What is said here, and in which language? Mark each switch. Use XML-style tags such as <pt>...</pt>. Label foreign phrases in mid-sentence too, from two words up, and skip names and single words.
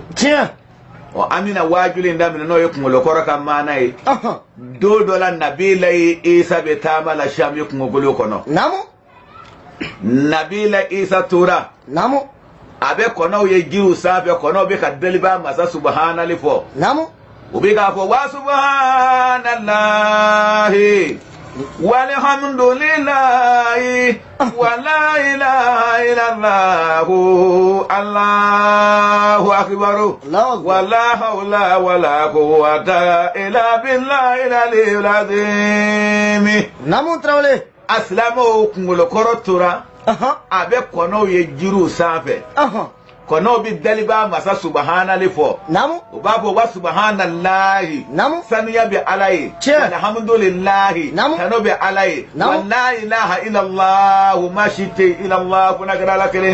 <bm>An bɛna waajulu in daminɛ n'o ye kunkolokɔrɔ ka maana ye. Don dɔ la Nabila Isa bɛ taama la Sami kungolo kɔnɔ. Nabila Isa tora. A bɛ kɔnɔw ye jiriw sanfɛ kɔnɔw bɛ ka deliba masa subhanali fɔ. U bɛ k'a fɔ</bm> <ar>وسبحان الله والحمد لله ولا إله إلا الله الله أكبر ولا حول ولا قوة إلا بالله العلي العظيم.</ar> <bm>Tarawele. Asilamu kunkolokɔrɔ tora a bɛ kɔnɔw ye jiriw sanfɛ kɔnɔw bɛ daliba masa subhanali fɔ u b'a fɔ</bm> <ar>وسبحان الله</ar> <bm>sanuya bɛ ala ye alhamdulillahi tano bɛ ala ye</bm> <ar>ولا إله إلا الله</ar> <bm>ma si tɛ illallah fo n'a kɛra ala kelen.</bm>